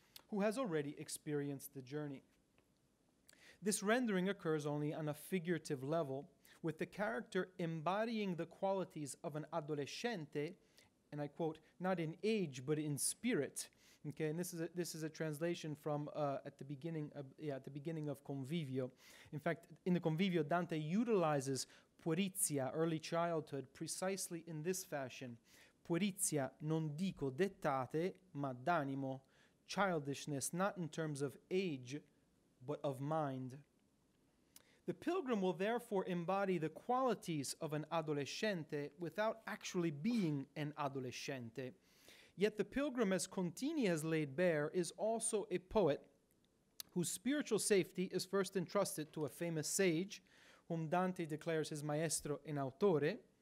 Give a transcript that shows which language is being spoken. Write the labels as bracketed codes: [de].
[en] who has already experienced the journey. This rendering occurs only on a figurative level, with the character embodying the qualities of an adolescente, and I quote, not in age but in spirit. Okay, and this is a translation from at the beginning of Convivio. In fact, in the Convivio, Dante utilizes puerizia, early childhood, precisely in this fashion. [it] Puerizia non dico dettate, ma d'animo. [en] Childishness, not in terms of age, but of mind. The pilgrim will therefore embody the qualities of an adolescente without actually being an adolescente. Yet the pilgrim, as Contini has laid bare, is also a poet whose spiritual safety is first entrusted to a famous sage, whom Dante declares his maestro and autore.